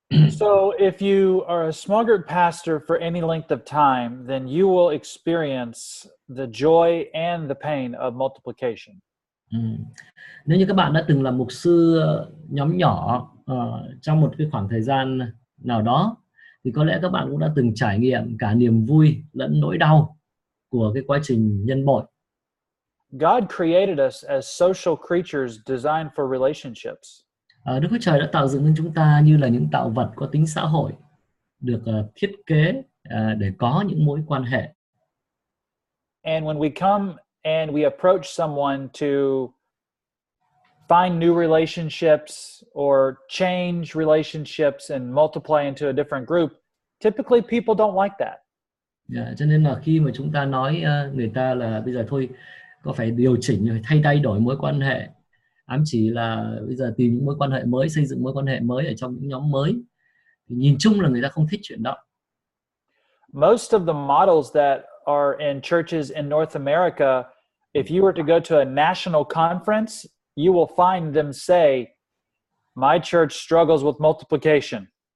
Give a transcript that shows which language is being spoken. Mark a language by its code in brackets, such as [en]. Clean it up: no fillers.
[en] So if you are a small group pastor for any length of time, then you will experience the joy and the pain of multiplication. [vi] Nếu như các bạn đã từng là mục sư nhóm nhỏ trong một cái khoảng thời gian nào đó, thì có lẽ các bạn cũng đã từng trải nghiệm cả niềm vui lẫn nỗi đau của cái quá trình nhân bội. [en] God created us as social creatures designed for relationships. [vi] Đức Chúa Trời đã tạo dựng nên chúng ta như là những tạo vật có tính xã hội, được thiết kế để có những mối quan hệ. [en] And when we come and we approach someone to find new relationships or change relationships and multiply into a different group, typically people don't like that. [vi] Cho nên là khi mà chúng ta nói người ta là bây giờ thôi có phải điều chỉnh hay thay đổi mối quan hệ, ám chỉ là bây giờ tìm những mối quan hệ mới, xây dựng mối quan hệ mới ở trong những nhóm mới, thì nhìn chung là người ta không thích chuyện đó. [en] Most of the models that are in churches in North America, if you were to go to a national conference, you will find them say, my church struggles with multiplication.